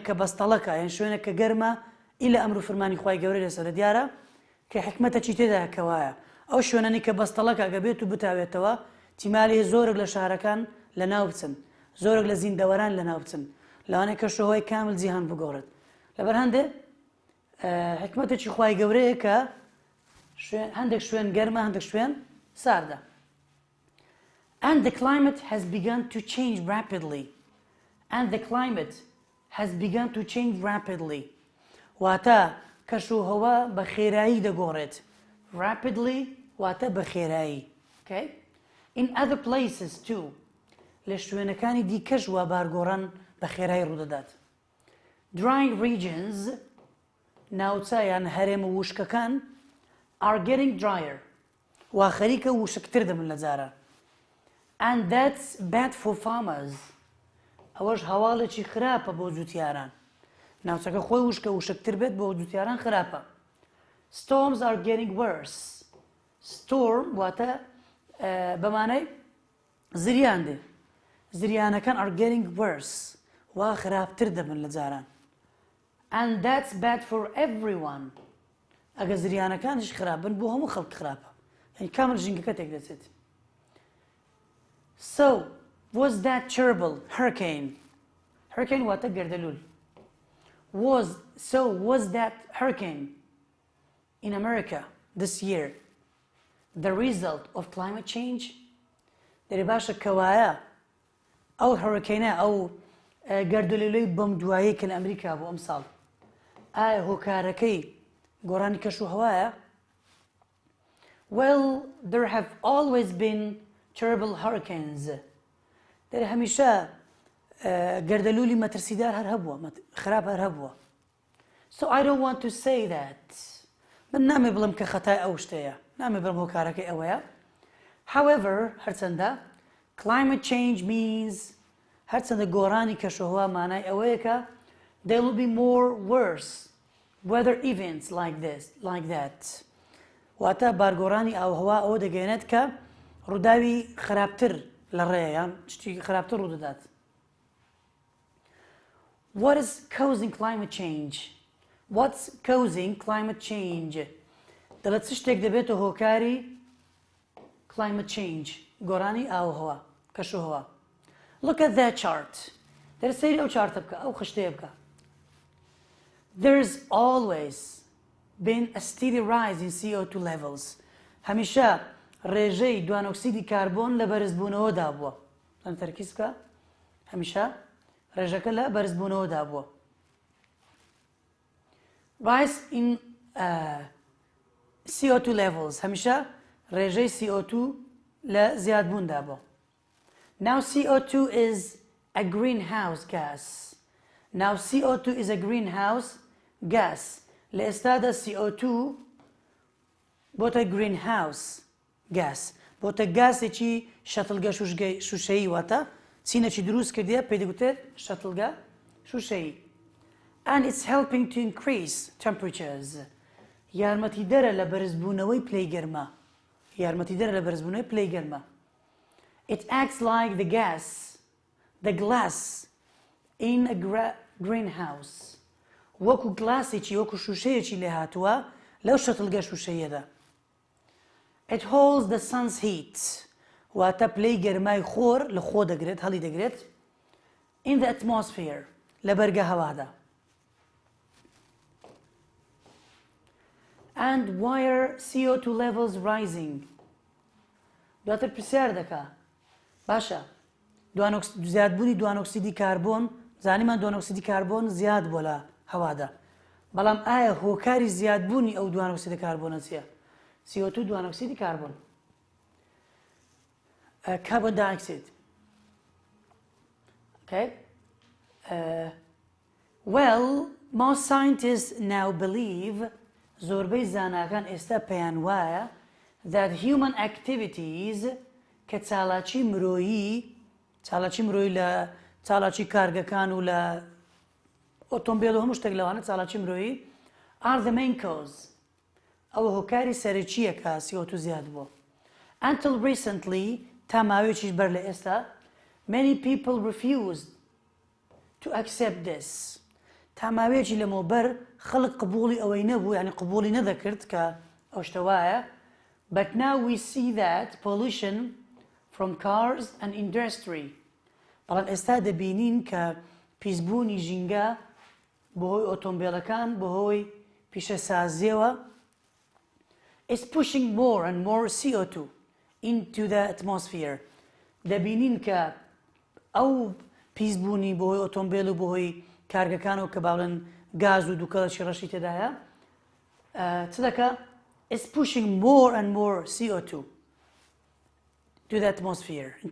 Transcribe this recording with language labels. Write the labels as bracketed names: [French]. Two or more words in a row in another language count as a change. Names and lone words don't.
[Central Kurdish] کە بەستەڵەکە یان شوێنە کە گەرمە ئیلا ئەمرو فەرمانی خوای گەورە لەسەرە دیارە کە حکمەتەکی تێدا کە وایە ئەو شوێنانی کە بەستەڵەکە ئەگە بێت و بتاوێتەوە تیمالی زۆرێک لە شارەکان لە ناو بچن زۆرێک لە زیندەوەران لە ناو بچن لەوانەیە کە شەهۆی کامل جیهان بگۆڕێت لەبەر هەندێ حکمەتێکی خوای گەورەیە کە هەندێک شوێن گەرمە هەندێک شوێن ساردە. [English] And the climate has begun to change rapidly. [Central Kurdish] واتە کەش و هەوا بە خێرایی دەگۆڕێت. Rapidly واتە بە خێرایی. [English] Okay? In other places too. [Central Kurdish] لە شوێنەکانی دیکەش وا بارگۆڕان بە خێرایی ڕوودەدات. [English] Dry regions [Central Kurdish] ناوچە یان هەرێمە وشکەکان [English] are getting drier. [Central Kurdish] وا خەریکە وشکتر دەبن لە جارە. [English] And that's bad for farmers. [Central Kurdish] ئەوەش هەواڵێکی خراپە بۆ جوتیاران. ناوچەکە خۆی وشکتر بێت بۆ جوتیاران خراپە. [English] Storms are getting worse. [Central Kurdish] Storm واتە بەمانای زریان دێ. [English] زریانەکان are getting worse. [Central Kurdish] وا خراپتر دەبن لە جاران. [English] And that's bad for everyone. [Central Kurdish] ئەگە زریانەکانش خراپن بۆ هەموو خەڵک خراپە. یعنی کامل ژینگەکە تێک دەچێت. [English] So, was that terrible hurricane? [Central Kurdish] Hurricane واتە گەردەلوول. [English] Was that hurricane in America this year the result of climate change? [Central Kurdish] دەری باشە کەوایە ئەو هەڕکەینە ئەو گەردەلوولەی بەم دوایە کە لە ئەمریکا بۆ ئەم ساڵ ئایا هۆکارەکەی گۆڕانی کەش و هەوایە؟ [English] Well, there have always been terrible hurricanes. [Central Kurdish] دەری هەمیشە گەردەلوولی مەترسیدار هەر هەبووە خراپ هەر هەبووە. [English] So I don't want to say that. [Central Kurdish] من نامێ بڵم کە خەتای ئەو شتەیە نامێ بڵم هۆکارەکەی ئەوەیە. [English] However, هەرچەندە climate change means [Central Kurdish] هەرچەندە گۆڕانی کەشوهەوا مانای ئەوەیە کە [English] there will be more worse weather events like that. [Central Kurdish] واتە بارگۆڕانی ئاوهەوا ئەوە دەگەێنێت کە ڕووداوی خراپتر لە ڕێیە یان شتی خراپتر ڕوودەدات. [English] What is causing climate change? What's causing climate change? [Central Kurdish] دەڵێت چ شتێک دەبێتە هۆکاری [English] climate change [Central Kurdish] گۆڕانی ئاوهەوا کەشوهەوا. [English] Look at that chart. [Central Kurdish] دەرسەیری ئەو چارتە بکە ئەو خشتەیە بکە. [English] There's always been a steady rise in CO2 levels. [Central Kurdish] هەمیشە ڕێژەی دوانۆکسیدی کاربۆن لە بەرزبوونەوەدا بووە. ئەم تەرکیز بکە. هەمیشە ڕێژەکە لە بەرزبوونەوەدا بووە. [English] Rise in CO2 levels. [Central Kurdish] هەمیشە ڕێژەی CO2 لە زیادبووندا بووە. [English] Now CO2 is a greenhouse gas. Now CO2 is a greenhouse gas. [Central Kurdish] لە ئێستادا CO2 بۆتە [English] greenhouse gas. [Central Kurdish] بۆتە گاسێکی شەتڵگە شوشەیی واتە چینەکی دروست کردیە پێی دەگوترێت شەتڵگە شوشەیی. [English] And it's helping to increase temperatures. [Central Kurdish] یارمەتیدەرە لە بەرزبوونەوەی پلەی گەرما. یارمەتیدەرە لە بەرزبوونەوەی پلەی گەرما. [English] It acts like the glass in a greenhouse. [Central Kurdish] وەکو گلاسێکی وەکو شوشەیەکی لێ هاتووە لەو شەتڵگە شوشەیەدا. [English] It holds the sun's heat. [Central Kurdish] واتە پلەی گەرمای خۆر لە خۆ دەگرێت هەڵی دەگرێت [English] in the atmosphere [Central Kurdish] لە بەرگە هەوادا. [English] And why are CO2 levels rising? [Central Kurdish] دواتر پرسیار دەکا باشە زیادبوونی دوانۆکسیدی کاربۆن زانیمان دوانۆکسیدی کاربۆن زیاد بۆ لە هەوادا بەڵام ئایا هۆکاری زیادبوونی ئەو دوانۆکسیدی کاربۆنە چییە؟ CO2 دوانۆکسیدی کاربۆن. [English] Carbon dioxide. Okay. Well, most scientists now believe [Central Kurdish] زۆربەی زاناکان ئێستا پێیان وایە [English] that human activities [Central Kurdish] کە چالاکی مرۆیی لە چالاکی کارگەکان و لە ئۆتۆمبیل و هەموو شتێک لەوانە چالاکی مرۆیی [English] are the main cause. [Central Kurdish] ئەوە هۆکاری سەرەکییە کە CO2 زیاد بووە. [English] Until recently [Central Kurdish] تا ماوەیەکیش بەر لە ئێستا [English] many people refused to accept this. [Central Kurdish] تا ماوەیەکی لەمەوبەر خەڵک قبوڵی ئەوەی نەبوو یعنی قبوڵی نەدەکرد کە ئەو شتە وایە. [English] But now we see that pollution from cars and industry. [Central Kurdish] بەڵام ئێستا دەبینین کە پیسبوونی ژینگە بەهۆی ئۆتۆمبیلەکان بەهۆی پیشەسازیەوە [English] is pushing more and more CO2 into the atmosphere. [Central Kurdish] دەبینین کە ئەو پیسبوونی بەهۆی ئۆتۆمبیل و بەهۆی کارگەکانەوە کە باڵێن گاز و دووکەڵەکی ڕەشی تێدایە چ دەکا [English] is pushing more and more CO2 into the atmosphere.